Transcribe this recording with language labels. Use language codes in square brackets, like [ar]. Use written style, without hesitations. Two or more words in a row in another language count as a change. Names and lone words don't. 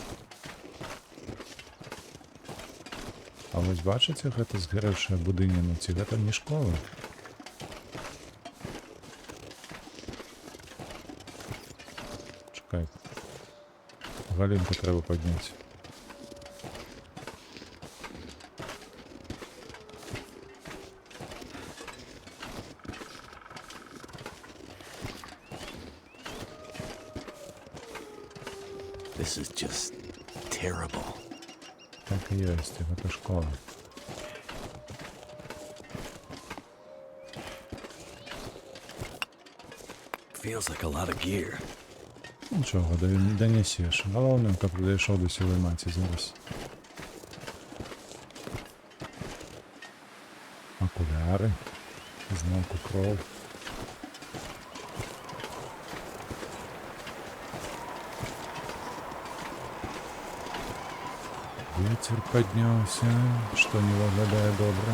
[be] А вось бачыце, гэта згарэўшая будыніна, ці гэта не школа? Чакай. Галінку трэба падняць. [en] This is just terrible. [be] Так і ёсць, гэта школа. [en] Feels like a lot of gear. [be] Нічого, данесеш. Галоўнае, каб дайшоў да сівой маці зараз. Акуляры. Зноўку кроў. Вецер падняўся, што не выглядае добра.